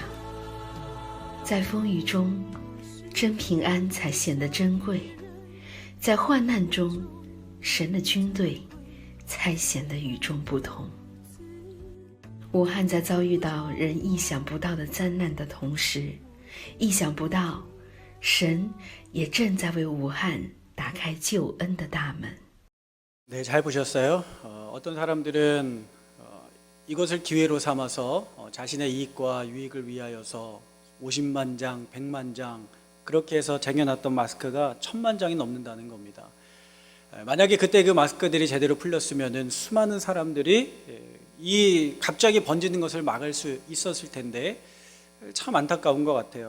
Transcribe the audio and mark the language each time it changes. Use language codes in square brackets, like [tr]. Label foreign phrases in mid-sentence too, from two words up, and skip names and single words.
[zh] 在风雨中，真平安才显得珍贵；在患难中，神的军队才显得与众不同。武汉在遭遇到人意想不到的灾难的同时，意想不到，神也正在为武汉打开救恩的大门。 [ko] 네, 잘 보셨어요? 어떤 사람들은 이것을 기회로 삼아서 자신의 이익과 유익을 위하여서 50만 장, 100만 장 그렇게 해서 쟁여놨던 마스크가 1000만 장이 넘는다는 겁니다. 만약에 그때 그 마스크들이 제대로 풀렸으면은 수많은 사람들이 이 갑자기 번지는 것을 막을 수 있었을 텐데 참 안타까운 것 같아요.